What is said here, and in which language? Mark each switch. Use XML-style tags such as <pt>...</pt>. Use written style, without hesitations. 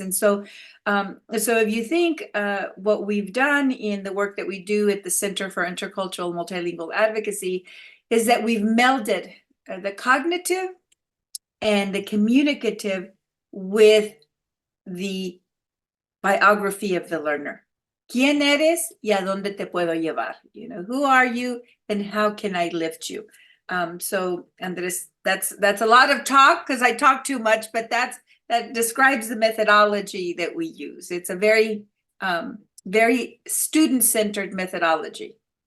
<en>And so if you think what we've done in the work that we do at the Center for Intercultural Multilingual Advocacy is that we've melded the cognitive and the communicative with the biography of the learner.</en> <es>¿Quién eres y a dónde te puedo llevar?</es> <en>You know, who are you and how can I lift you? So Andres, that's a lot of talk because I talk too much, but that describes the methodology that we use. It's a very very student-centered methodology.</en>